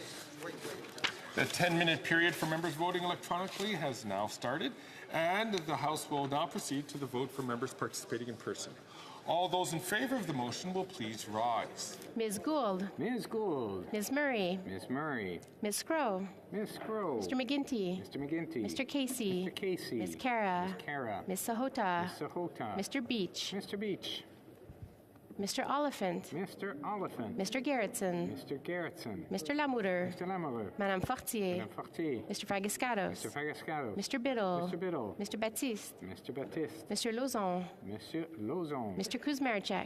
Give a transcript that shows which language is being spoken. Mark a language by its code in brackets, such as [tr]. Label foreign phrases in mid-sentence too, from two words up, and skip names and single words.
[en] The 10-minute period for members voting electronically has now started, and the House will now proceed to the vote for members participating in person. All those in favour of the motion will please rise. Ms. Gould. Ms. Gould. Ms. Murray. Ms. Murray. Ms. Scrow. Ms. Scrow. Mr. McGinty. Mr. McGinty. Mr. Casey. Mr. Casey. Ms. Cara. Ms. Cara. Ms. Sahota. Ms. Sahota. Mr. Beach. Mr. Beach. Mr. Oliphant. Mr. Oliphant. Mr. Gerritsen. Mr. Gerritsen. Mr. Lamoureux. Mr. Lamoureux. Madame Fortier. Madame Fortier. Mr. Fagascados. Mr. Fagascados. Mr. Biddle. Mr. Biddle. Mr. Baptiste. Mr. Baptiste. Mr. Lozon. Monsieur Lozon. Mr. Kuzmarchuk.